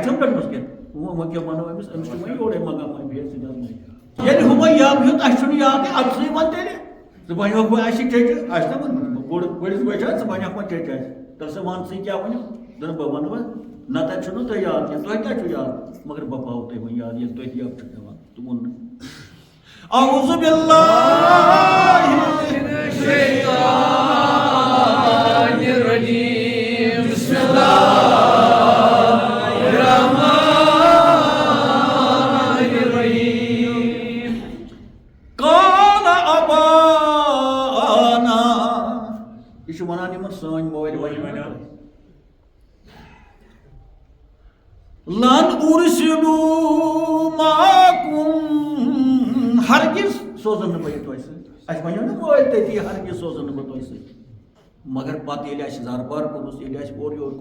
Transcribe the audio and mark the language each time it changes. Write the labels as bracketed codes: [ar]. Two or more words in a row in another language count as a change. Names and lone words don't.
[ks] چھَم رٔٹمٕژ کینٛہہ وۄنۍ کیٛاہ وَنو أمِس چھُ وۄنۍ یورَے منٛگان وۄنۍ بیٚیہِ ییٚلہِ ہُہ وۄنۍ یَب ہیوٚت اَسہِ چھُنہٕ یادٕے اَدٕ ژٕے وَن تیٚلہِ ژٕ وَنیوکھ وۄنۍ اَسہِ ٹیٚٹہِ آسہِ نا ووٚنمُت بٔڑِس بٲے چھا ژٕ وَنیوکھ وۄنۍ ٹیٚٹہِ اَسہِ دَپ سا وَن ژٕے کیٛاہ ؤنِو دَپ بہٕ وَنہٕ وۄنۍ نَتہٕ چھُنہٕ تۄہہِ یاد کینٛہہ تۄہہِ کیٛاہ چھُ یاد مگر بہٕ پاوو تۄہہِ وۄنۍ یاد ییٚلہِ تۄہہِ یَب چھُ پٮ۪وان تہٕ ووٚن نہٕ [ar] اعوذ باللہ من الشیطان الرجیم بسم اللہ الرحمن الرحیم قال ابانا [ks] یہ چھُ وَنان یِمن سٲنۍ مٲلۍ وَنان [ar] لن ارسلوا معکم [ks] ہرگز سوزن نہٕ بہٕ یہِ تۄہہِ سۭتۍ اَسہِ وَنیو نہ مٲلۍ تٔتی ہرگز سوزن نہٕ بہٕ تۄہہِ سۭتۍ مگر پتہٕ ییٚلہِ اَسہِ زارٕپار کوٚرُس ییٚلہِ اَسہِ اورٕ یورٕ